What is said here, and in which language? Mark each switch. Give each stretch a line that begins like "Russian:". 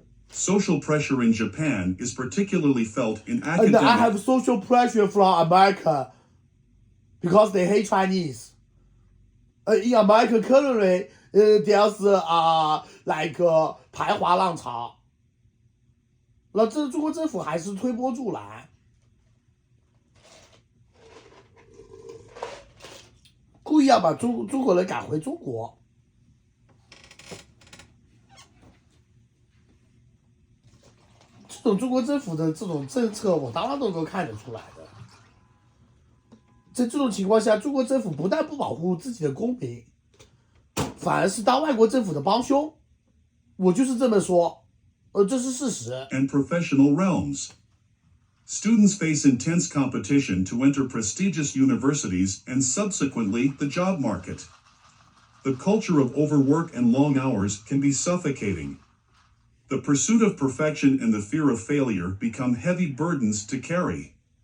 English: Social pressure in Japan is particularly felt in And academic. I have social pressure from America because they hate Chinese. In America currently, there's like
Chinese: 排华浪潮。那这中国政府还是推波助澜，故意要把中国人赶回中国。这种中国政府的这种政策，我当然都能看得出来的。在这种情况下，中国政府不但不保护自己的公民，反而是当外国政府的帮凶。我就是这么说，这是事实。
English: And professional realms. Students face intense competition to enter prestigious universities and subsequently the job market. The culture of overwork and long hours can be suffocating. The pursuit of perfection and the fear of failure become heavy burdens to carry.